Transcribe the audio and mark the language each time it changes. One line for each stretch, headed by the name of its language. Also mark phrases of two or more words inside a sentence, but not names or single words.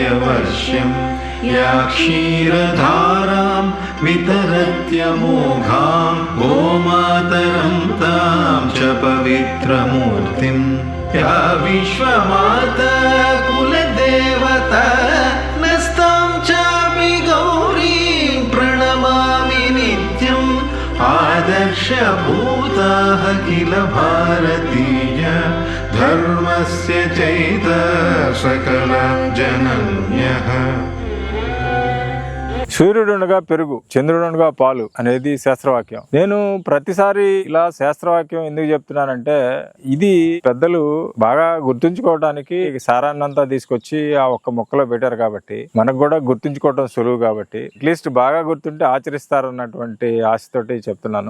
Sanskrit: वर्ष्यम् या क्षीरधारां वितरत्यमोघां गोमातरं तां च पवित्रमूर्तिं या विश्वमाता कुलदेवता नस्तां चापि गौरीं प्रणमामि नित्यम् आदर्शभूताः किल भारतीय धर्मस्य चैतः सकल जनन्यः।
Telugu: సూర్యుడునగా పెరుగు, చంద్రుడునగా పాలు అనేది శాస్త్రవాక్యం. నేను ప్రతిసారి ఇలా శాస్త్రవాక్యం ఎందుకు చెప్తున్నానంటే, ఇది పెద్దలు బాగా గుర్తుంచుకోవడానికి సారాన్నంతా తీసుకొచ్చి ఆ ఒక్క మొక్కలో పెట్టారు కాబట్టి మనకు కూడా గుర్తుంచుకోవడం సులువు కాబట్టి
English: at least
Telugu: బాగా గుర్తుంటే ఆచరిస్తారన్నటువంటి ఆశతోటి చెప్తున్నాను.